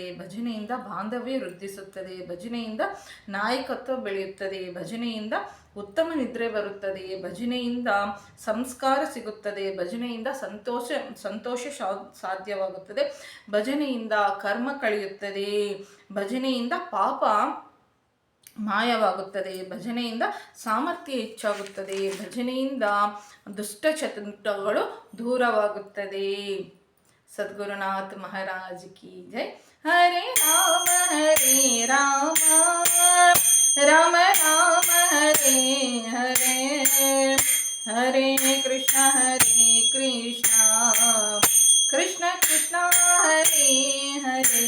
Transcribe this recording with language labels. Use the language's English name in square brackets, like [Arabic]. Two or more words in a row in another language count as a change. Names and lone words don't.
[Kannada] ಭಜನೆಯಿಂದ ಬಾಂಧವ್ಯ ವೃದ್ಧಿಸುತ್ತದೆ, ಭಜನೆಯಿಂದ ನಾಯಕತ್ವ ಬೆಳೆಯುತ್ತದೆ, ಭಜನೆಯಿಂದ ಉತ್ತಮ ನಿದ್ರೆ ಬರುತ್ತದೆ, ಭಜನೆಯಿಂದ ಸಂಸ್ಕಾರ ಸಿಗುತ್ತದೆ, ಭಜನೆಯಿಂದ ಸಂತೋಷ ಸಾಧ್ಯವಾಗುತ್ತದೆ, ಭಜನೆಯಿಂದ ಕರ್ಮ ಕಳೆಯುತ್ತದೆ, ಭಜನೆಯಿಂದ ಪಾಪ ಮಾಯವಾಗುತ್ತದೆ, ಭಜನೆಯಿಂದ ಸಾಮರ್ಥ್ಯ ಹೆಚ್ಚಾಗುತ್ತದೆ, ಭಜನೆಯಿಂದ ದುಷ್ಟಚಟಗಳು ದೂರವಾಗುತ್ತದೆ. [Hindi] सद्गुरुनाथ महाराज की जय. [Sanskrit] ಹರೇ ರಾಮ ರಾಮ ರಾಮ ಹರೇ ಹರೇ, ಹರೇ ಕೃಷ್ಣ ಕೃಷ್ಣ ಕೃಷ್ಣ ಹರೇ ಹರೇ.